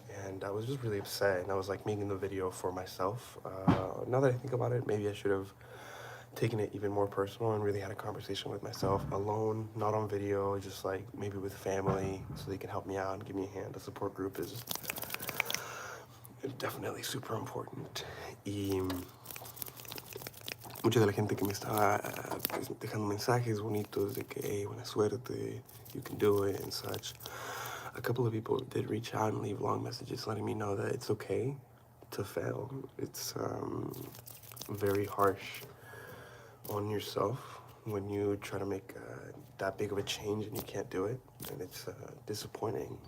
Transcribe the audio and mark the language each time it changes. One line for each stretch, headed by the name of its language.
English: And I was just really upset. And I was like making the video for myself. Now that I think about it, maybe I should have taken it even more personal and really had a conversation with myself alone, not on video, just like maybe with family so they can help me out and give me a hand. A support group is definitely super important.
Spanish: Y mucha de la gente que me estaba dejando mensajes bonitos de que, hey, buena suerte,
English: you can do it and such. A couple of people did reach out and leave long messages letting me know that it's okay to fail. It's very harsh on yourself when you try to make that big of a change and you can't do it, and it's disappointing.